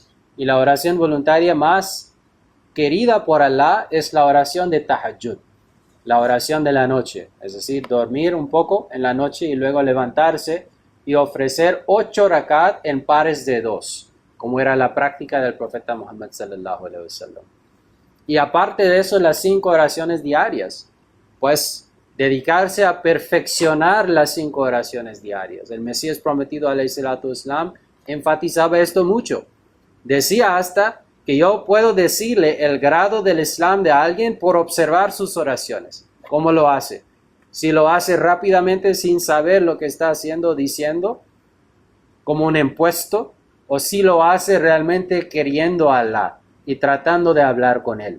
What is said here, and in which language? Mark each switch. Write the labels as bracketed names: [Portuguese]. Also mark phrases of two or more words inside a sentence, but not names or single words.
[Spanish] Y la oración voluntaria más querida por Allah es la oración de Tahajjud, la oración de la noche, es decir, dormir un poco en la noche y luego levantarse y ofrecer 8 rakat en pares de 2, como era la práctica del profeta Muhammad [Arabic] صلى الله عليه وسلم. [Spanish] Y aparte de eso, las 5 oraciones diarias, pues dedicarse a perfeccionar las 5 oraciones diarias. El Mesías prometido [Arabic] عليه الصلاة والسلام [Spanish] enfatizaba esto mucho. Decía hasta que yo puedo decirle el grado del Islam de alguien por observar sus oraciones. ¿Cómo lo hace? Si lo hace rápidamente sin saber lo que está haciendo, diciendo, como un impuesto, o si lo hace realmente queriendo a Allah y tratando de hablar con Él.